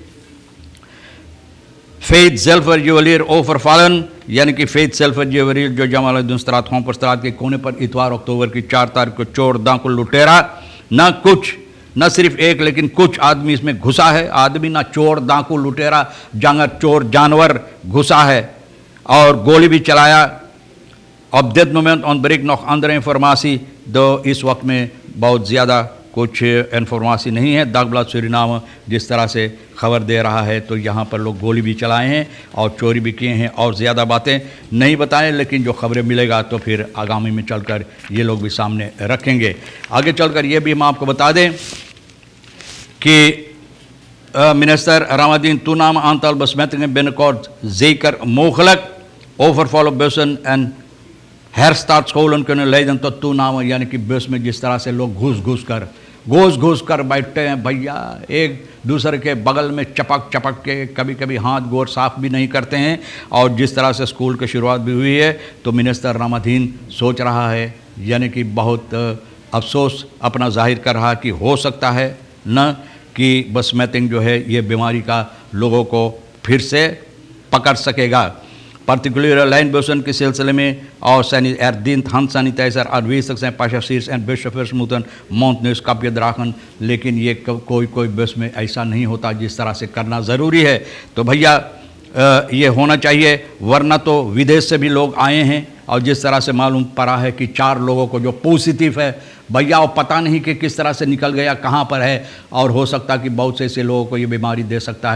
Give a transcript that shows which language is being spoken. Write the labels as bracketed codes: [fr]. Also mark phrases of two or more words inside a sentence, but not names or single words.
[nl] Feit Zilver juwelier overvallen, [hns] यानी कि Feit Zilver juwelier जो जमालुद्दीन स्ट्रात होमपर स्ट्रात के कोने पर इतवार अक्टूबर की 4 तारीख को चोर डाकू लुटेरा, न सिर्फ एक लेकिन कुछ आदमी इसमें घुसा है। आदमी ना चोर डाकू लुटेरा जंगर चोर जानवर घुसा है और गोली भी चलाया। [nl] Op dit moment ontbreekt nog andere informatie, [hns] तो इस वक्त में बहुत ज़्यादा कुछ इन्फॉर्मेशन नहीं है। दागब्लाद सूरीनाम जिस तरह से खबर दे रहा है तो यहाँ पर लोग गोली भी चलाए हैं और चोरी भी किए हैं, और ज़्यादा बातें नहीं बताएं, लेकिन जो खबरें मिलेगा तो फिर आगामी में चलकर ये लोग भी सामने रखेंगे। आगे चलकर ये भी हम आपको बता दें कि [nl] minister Ramadien toename aantal besmettingen binnenkort zeker mogelijk। overval op bussen en herstartscholen kunnen leiden tot toename, [hns] यानी कि बस में जिस तरह से लोग घुस कर बैठते हैं भैया, एक दूसरे के बगल में चपक के कभी कभी हाथ गोर साफ भी नहीं करते हैं। और जिस तरह से स्कूल की शुरुआत भी हुई है तो मिनिस्टर रामाधीन सोच रहा है, यानी कि बहुत अफसोस अपना जाहिर कर रहा कि हो सकता है न कि बसमैतिंग जो है ये बीमारी का लोगों को फिर से पकड़ सकेगा। [nl] Particuliere lijnbussen [hns] के सिलसिले में और [nl] dient handsanitizer aanwezig zijn। passagiers en buschauffeurs moeten mondneusकapje dragen, [hns] लेकिन ये कोई बस में ऐसा नहीं होता जिस तरह से करना ज़रूरी है। तो भैया ये होना चाहिए, वरना तो विदेश से भी लोग आए हैं और जिस तरह से मालूम पड़ा है कि 4 लोगों को जो पॉजिटिव है भैया, वो पता नहीं कि किस तरह से निकल गया, कहाँ पर है, और हो सकता कि बहुत से ऐसे लोगों को ये बीमारी दे सकता है।